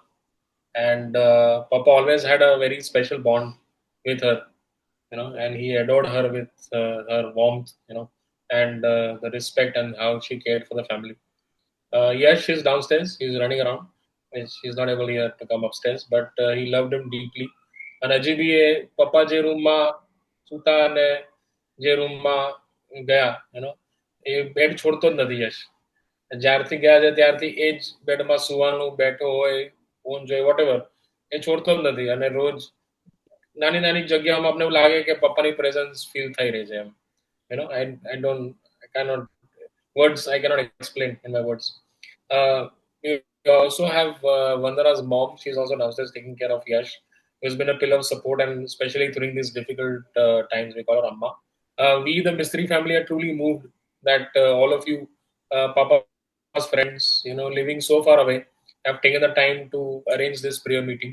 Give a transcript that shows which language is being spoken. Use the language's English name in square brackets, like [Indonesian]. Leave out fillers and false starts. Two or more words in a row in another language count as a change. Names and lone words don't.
[English] And Papa always had a very special bond with her, and he adored her with her warmth, and the respect and how she cared for the family. Yes, she's downstairs. He's running around. She's not able here to come upstairs, but he loved him deeply. [Gujarati] And અજીબી, પપ્પા જે રૂમ મા સુતા ને જે રૂમ મા ગયા, એ બેડ છોડતો જ નથી યશ. જ્યારથી ગયા છે ત્યારથી એ જ બેડમાં સુવાનું, બેઠો હોય, ફોન જોઈ, વોટેવર, એ છોડતો જ નથી. અને રોજ નાની નાની જગ્યામાં આપણે એવું લાગે કે પપ્પાની [English] presence feel [Gujarati] થઈ રહી છે એમ. [English] I cannot words, I cannot explain in my words. We also have Vandana's mom. She's also downstairs taking care of Yash, who's been a pillar of support, and especially during these difficult times, we call her Amma. We, the Mistry family, are truly moved that all of you, Papa's friends, living so far away, have taken the time to arrange this prayer meeting.